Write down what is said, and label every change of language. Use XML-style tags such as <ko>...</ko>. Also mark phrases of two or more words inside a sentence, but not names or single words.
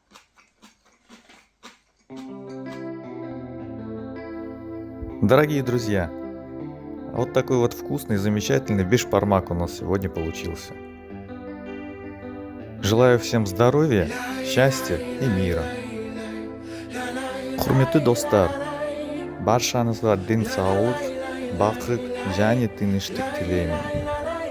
<ru>Дорогие друзья, вот такой вот вкусный, замечательный бишбармак у нас сегодня получился. Желаю всем здоровья, счастья и мира.</ru> <kk>Құрметті достар, баршаңызға денсаулық, бақыт және тыныштық тілеймін.</kk>